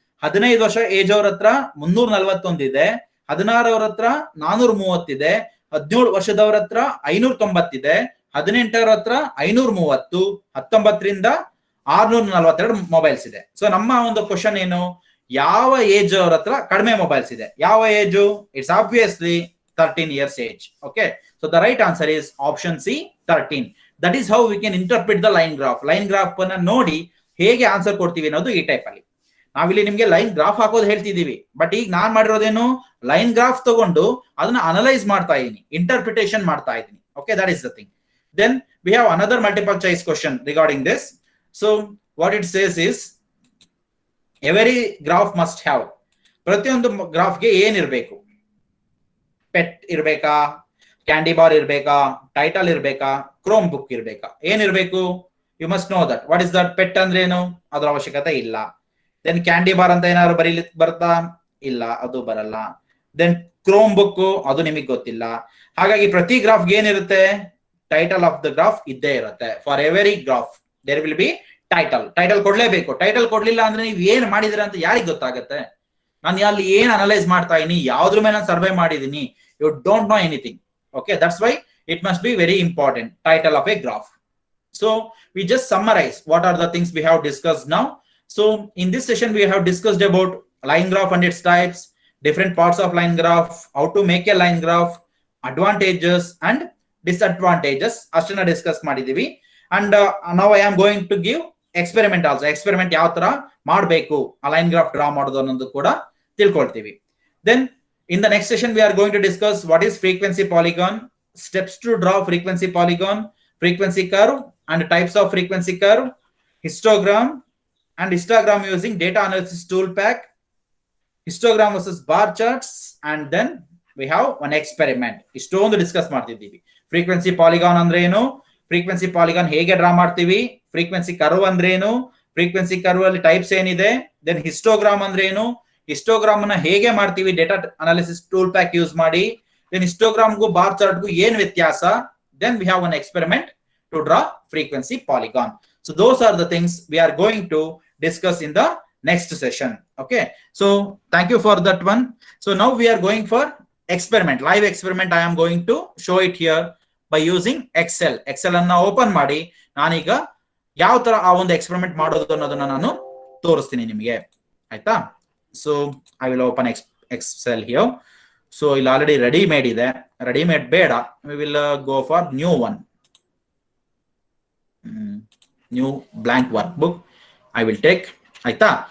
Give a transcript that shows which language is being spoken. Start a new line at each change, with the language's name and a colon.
Kannada: 15 ವರ್ಷ ಏಜ್ ಅವ್ರ ಹತ್ರ 341 ಇದೆ, 16 ಅವ್ರ ಹತ್ರ 430 ಇದೆ, 17 ವರ್ಷದವ್ರ ಹತ್ರ 590 ಇದೆ, 18 ಹತ್ರ 530, 19ರಿಂದ 642 ಮೊಬೈಲ್ಸ್ ಇದೆ. ಸೊ ನಮ್ಮ ಒಂದು ಕ್ವಶನ್ ಏನು, ಯಾವ ಏಜ್ ಅವ್ರ ಹತ್ರ ಕಡಿಮೆ ಮೊಬೈಲ್ಸ್ ಇದೆ, ಯಾವ age?
English: It's obviously 13 years age. Okay, so the right answer is option C, 13. That is how we can interpret the line graph.
Kannada: Line graph ಅನ್ನ ನೋಡಿ ಹೇಗೆ ಆನ್ಸರ್ ಕೊಡ್ತೀವಿ ಅನ್ನೋದು ಈ ಟೈಪ್ ಅಲ್ಲಿ. ನಾವಿಲ್ಲಿ ನಿಮ್ಗೆ ಲೈನ್ ಗ್ರಾಫ್ ಹಾಕೋದು ಹೇಳ್ತಿದೀವಿ, ಬಟ್ ಈಗ ನಾನ್ ಮಾಡಿರೋದೇನು, ಲೈನ್ ಗ್ರಾಫ್ ತಗೊಂಡು ಅದನ್ನ ಅನಲೈಸ್ ಮಾಡ್ತಾ ಇದೀನಿ, ಇಂಟರ್ಪ್ರಿಟೇಷನ್ ಮಾಡ್ತಾ ಇದೀನಿ.
English: Okay, that is the thing. Then we have another multiple choice question regarding this. So what it says is, every graph must have,
Kannada: ಪ್ರತಿಯೊಂದು ಗ್ರಾಫ್ಗೆ ಏನಿರಬೇಕು? Pet ಇರ್ಬೇಕಾ, candy bar ಇರ್ಬೇಕಾ, title ಇರ್ಬೇಕಾ, Chrome book ಇರ್ಬೇಕಾ, ಏನಿರ್ಬೇಕು?
English: You must know that. What is that?
Kannada: Pet ಅಂದ್ರೆ ಏನು? ಅದ್ರ ಅವಶ್ಯಕತೆ ಇಲ್ಲ. Then candy bar ಅಂತ ಏನಾದ್ರು ಬರೀಲಿಕ್ಕೆ ಬರ್ತಾ? ಇಲ್ಲ, ಅದು ಬರಲ್ಲ. ದೆನ್ ಕ್ರೋಮ್ ಬುಕ್, ಅದು ನಿಮಗೆ ಗೊತ್ತಿಲ್ಲ. ಹಾಗಾಗಿ ಪ್ರತಿ ಗ್ರಾಫ್ಗೆ ಏನಿರುತ್ತೆ?
English: title of the graph
Kannada: ಇದ್ದೇ ಇರುತ್ತೆ.
English: For every graph there will be title.
Kannada: Title ಕೊಡ್ಲೇಬೇಕು. Title ಕೊಡ್ಲಿಲ್ಲ ಅಂದ್ರೆ ನೀವು ಏನ್ ಮಾಡಿದಿರ ಅಂತ ಯಾರಿಗೆ ಗೊತ್ತಾಗತ್ತೆ? ನಾನು ಅಲ್ಲಿ ಏನ್ ಅನಲೈಸ್ ಮಾಡ್ತಾ ಇದೀನಿ, ಯಾವ್ದ್ರ ಮೇಲೆ ನಾನು ಸರ್ವೆ ಮಾಡಿದೀನಿ,
English: you don't know anything. Okay, that's why it must be very important, title of a graph. So we just summarize what are the things we have discussed now. So in this session we have discussed about line graph and its types, different parts of line graph, how to make a line graph, advantages and disadvantages
Kannada: ಅಷ್ಟನ್ನ discuss ಮಾಡಿದೀವಿ.
English: And now I am going to give experiment also.
Kannada: Experiment ಯಾವ ತರ ಮಾಡಬೇಕು, ಆ line graph draw ಮಾಡೋದು ಅನ್ನೋದು ಕೂಡ ತಿಳ್ಕೊಳ್ತೀವಿ.
English: Then in the next session, we are going to discuss what is frequency polygon, steps to draw frequency polygon, frequency curve and types of frequency curve, histogram and histogram using data analysis tool pack, histogram versus bar charts, and then we have one experiment.
Kannada: ಇಷ್ಟೊಂದು discuss ಮಾಡ್ತಿದ್ದೀವಿ. Frequency polygon ಅಂದ್ರೆ ಏನು, frequency polygon ಹೇಗೆ draw ಮಾಡ್ತೀವಿ, frequency curve ಅಂದ್ರೆ ಏನು, frequency curve ಅಲ್ಲಿ types ಏನಿದೆ, ದೆನ್ ಹಿಸ್ಟೋಗ್ರಾಮ್ ಅಂದ್ರೆ ಏನು, ಹಿಸ್ಟೋಗ್ರಾಮ್ ನ ಹೇಗೆ ಮಾಡ್ತೀವಿ data analysis tool pack use ಮಾಡಿ, ದೆನ್ ಹಿಸ್ಟೋಗ್ರಾಮ್ಗೂ ಬಾರ್ ಚಾರ್ಟ್ಗೂ ಏನ್ ವ್ಯತ್ಯಾಸ,
English: Then we have one experiment to draw frequency polygon. So those are the things we are going to discuss in the next session. Okay, so thank you for that one. So now we are going for experiment, live experiment. I am going to show it here by using excel.
Kannada: Excel ಅನ್ನ open ಮಾಡಿ ನಾನೀಗ ಯಾವ ತರ ಆ ಒಂದು experiment ಮಾಡೋದು ಅನ್ನೋದನ್ನ ನಾನು ತೋರಿಸ್ತೀನಿ ನಿಮಗೆ, ಆಯ್ತಾ?
English: So I will open excel here.
Kannada: So ಇಲ್ಲಿ ಆಲ್ರೆಡಿ ರೆಡಿ ಮೇಡ್ ಇದೆ, ರೆಡಿ ಮೇಡ್ ಬೇಡ,
English: We will go for new one, new blank workbook I will take, ಆಯ್ತಾ?